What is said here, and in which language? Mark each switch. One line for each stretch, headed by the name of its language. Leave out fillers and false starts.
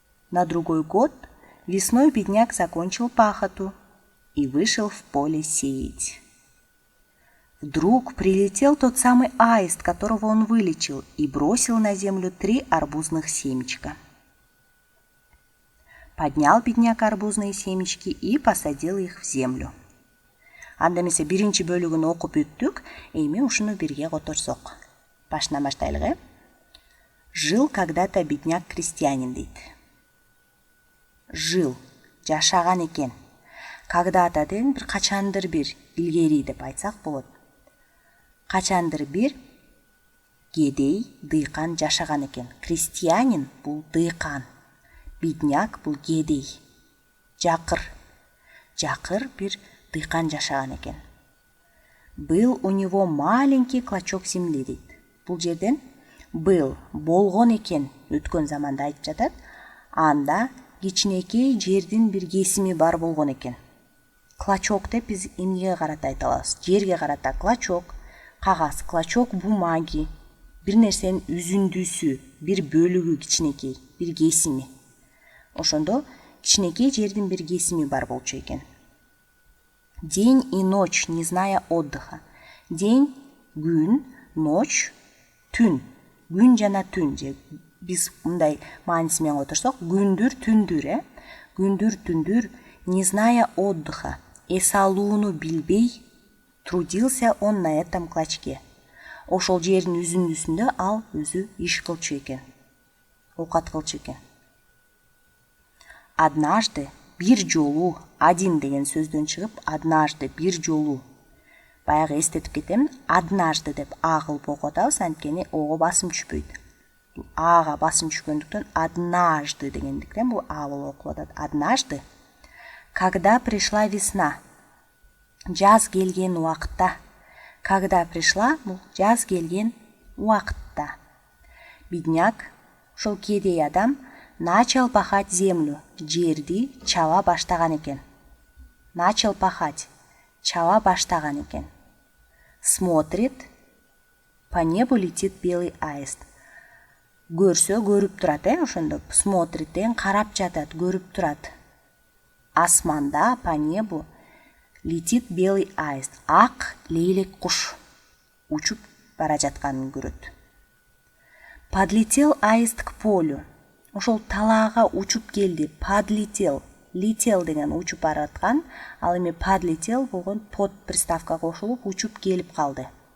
Russian: На другой год весной бедняк закончил пахоту и вышел в поле сеять. Вдруг прилетел тот самый аист, которого он вылечил, и бросил на землю 3 арбузных семечка. Поднял бедняк арбузные семечки и посадил их в землю.
Kyrgyz: Анда эмесе биринчи бөлүгүн окуп бүттүк, эми ушуну бирге которсок. Башынан баштайлык.
Russian: Жил когда-то бедняк-крестьянин дейт.
Kyrgyz: Жил, жашаган экен. Когда-то деген бир качандыр бир илгери деп айтсак болот. Качандыр бир кедей, дыйкан жашаган экен. Крестьянин бул дыйкан, бедняк бул кедей. Жакыр бир дыйкан жашаган экен.
Russian: Был у него маленький клочок земли дейт.
Kyrgyz: Бул жерден был болгон экен, өткөн заманда айтып жатат. Анда кичинекей жердин бир кесими бар болгон экен. Клочок деп биз эмнеге карата айта алабыз? Жерге карата клочок, кагаз,
Russian: клочок бумаги,
Kyrgyz: бир нерсенин үзүндүсү, бир бөлүгү кичинекей, бир кесими. Ошондо кичинекей жердин бир кесими бар болчу экен.
Russian: День и ночь, не зная отдыха.
Kyrgyz: День — күн, ночь — түн. Күн жана түн же биз мындай мааниси менен которсок, күндүр, түндүр, күндүр, түндүр,
Russian: не зная отдыха,
Kyrgyz: эс алууну билбей,
Russian: трудился он на этом клочке.
Kyrgyz: Ошол жердин үзүндүсүндө ал өзү иш кылчу экен, оокат кылчу экен. Однажды, бир жолу, один деген сөздөн чыгып, однажды, бир жолу. Баягы эстетип кетемин, однажды деп а кылып окутабыз, анткени ого басым түшпөйт. Ага басым түшкөндүктөн однажды дегендиктен бул а болуп окулуп атат.
Russian: Однажды, когда пришла весна,
Kyrgyz: жаз келген убакытта. Когда пришла, бул жаз келген убакытта. Бедняк, ошол кедей адам,
Russian: начал пахать землю,
Kyrgyz: жерди чаба баштаган экен.
Russian: Начал пахать,
Kyrgyz: чаба баштаган экен.
Russian: Смотрит, по небу летит белый аист.
Kyrgyz: Көрсө көрүп турат, ошондо смотрит деген карап жатат, көрүп турат.
Russian: Асманда по небу летит белый аист.
Kyrgyz: Ак лейлек куш учуп бара жатканын көрөт.
Russian: Подлетел аист к полю.
Kyrgyz: Ошол талаага учуп келди. Подлетел, летел деген учуп бараткан, ал эми подлетел болгон под приставка кошулуп учуп келип калды.